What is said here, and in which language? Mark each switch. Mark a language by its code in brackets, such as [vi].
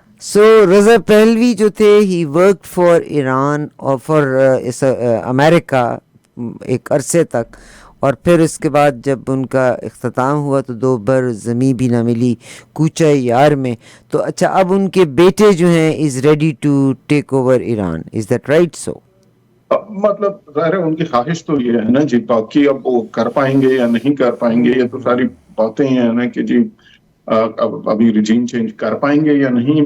[en] So [ur] Raza Pahlavi جو تھے, [en] he worked for Iran [ur] اور [en] for America [ur] ایک عرصے تک, اور پھر اس کے بعد جب ان کا اختتام ہوا تو دو بر زمیں بھی نہ ملی کوچہ یار میں. تو اچھا, اب ان کے بیٹے جو ہیں [en] is ready to take over Iran, is that right? So [ur] مطلب ظاہر ہے ان کی خواہش تو یہ ہے نا جی, باقی اب وہ کر پائیں گے یا نہیں کر پائیں گے, یہ تو ساری باتیں ہیں نا کہ جی اب ابھی رجیم چینج کر پائیں گے یا نہیں.